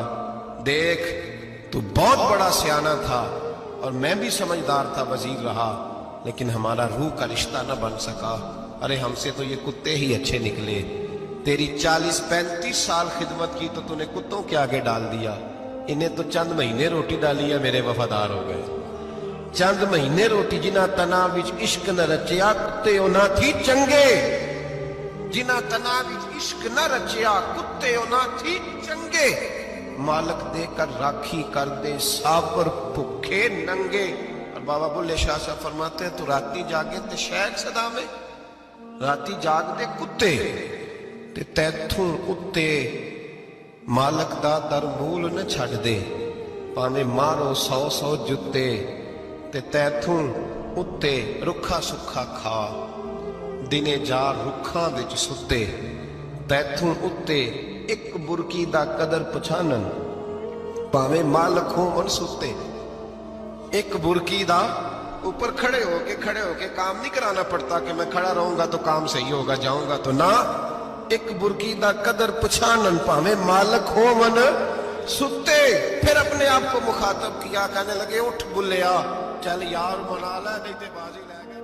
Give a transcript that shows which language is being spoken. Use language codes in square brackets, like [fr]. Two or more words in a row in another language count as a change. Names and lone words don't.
[ur] دیکھ تو بہت بڑا سیانہ تھا اور میں بھی سمجھدار تھا، وزیر رہا، لیکن ہمارا روح کا رشتہ نہ بن سکا۔ ارے ہم سے تو یہ کتے ہی اچھے نکلے، تیری 40 35 سال خدمت کی تو نے کتوں کے آگے ڈال دیا، انہیں تو چند مہینے روٹی ڈالی ہے، میرے وفادار ہو گئے۔ چند مہینے روٹی، [pa] جنہ تنا وچ عشق نہ رچیا کتے نہ تھی چنگے، جنہ تنا وچ عشق نہ رچیا کتے نہ تھی چنگے، مالک دے کر راکھی کر دے سابر بھکھے ننگے۔ [ur] اور بابا بلے شاہ صاحب فرماتے ہیں [pa] تو راتی جاگے تے شیخ صدا میں، راتی جاگ دے کتے تے تیتھوں اتے مالک دا در مول نہ چھڑ دے، پاویں مارو 100 100 جتے تے تیتھوں اتے رکھا سکھا کھا، دنے جا رکھاں وچ ستے، تیتھوں اتے ایک برکی دا قدر پچھانن، پاویں مالک ہوں ان ستے۔ ایک برکی دا [ur] اوپر کھڑے ہو کے کام نہیں کرانا پڑتا کہ میں کھڑا رہوں گا تو کام صحیح ہوگا، جاؤں گا تو نہ، [pa] ایک برکی دا قدر پچھانن، پاویں مالک ہوں من ستے۔ [ur] پھر اپنے آپ کو مخاطب کیا، کہنے لگے [pa] اٹھ بلیا، چل یار منا لے نہیں تے بازی لے۔